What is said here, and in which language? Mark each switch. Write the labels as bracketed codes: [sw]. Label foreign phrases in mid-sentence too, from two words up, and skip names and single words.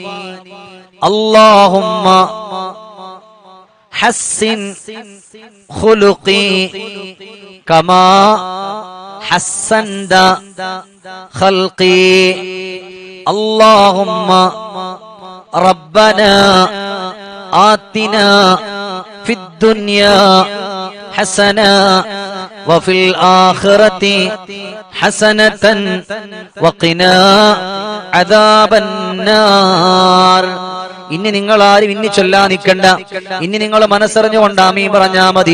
[ar] اللهم حسن خلقي كما حسنت خلقي. اللهم ربنا آتنا في الدنيا حسنة وفي الآخرة حسنة وقنا عذاب النار. [ml] ഇനി നിങ്ങൾ ആരും ഇനി ചൊല്ലാൻ നിൽക്കണ്ട. ഇനി നിങ്ങൾ മനസ്സറിഞ്ഞുകൊണ്ട് ആമീൻ പറഞ്ഞാ മതി.